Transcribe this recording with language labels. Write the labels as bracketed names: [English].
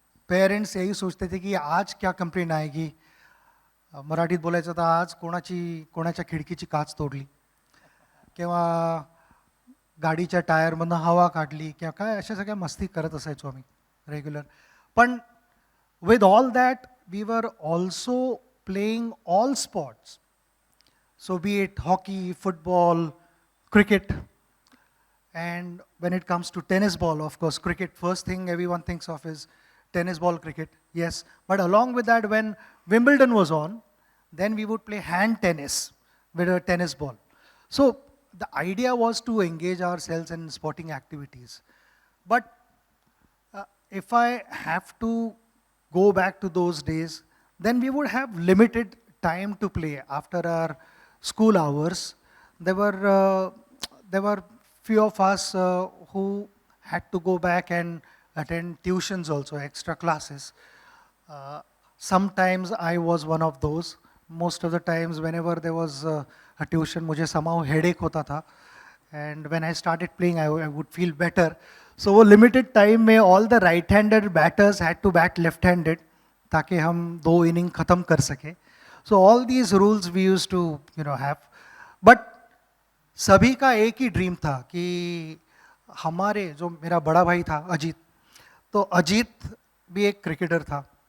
[Hindi] Parents यही सोचते थे कि आज क्या कंप्लेंट आएगी. [Marathi] मराठीत बोलायचं तर आज कोणाच्या खिडकीची काच तोडली किंवा गाडीच्या टायरमधनं हवा काढली किंवा काय अशा सगळ्या मस्ती करत असायचो आम्ही रेग्युलर. पण [English] With all that we were also playing all sports. So be it hockey, football, cricket. And when it comes to tennis ball, of course, cricket, first thing everyone thinks of is tennis ball cricket, yes. But along with that, when Wimbledon was on, then we would play hand tennis with a tennis ball. So the idea was to engage ourselves in sporting activities. But if I have to go back to those days, then we would have limited time to play after our school hours. There were few of us who had to go back and attend tuitions also, extra classes. Sometimes I was one of those. Most of the times whenever there was a tuition, [Hindi] मुझे [English] somehow headache [Hindi] होता था. [English] And when I started playing, I would feel better. So [Hindi] वो [English] limited time [Hindi] में [English] all the right-handed batters had to bat left-handed [Hindi] ताकि हम 2 innings खत्म कर सके. [English] So all these rules we used to have. But [Hindi] सभी का एक ही ड्रीम था कि हमारे जो मेरा बड़ा भाई था अजीत, तो अजीत भी एक क्रिकेटर था.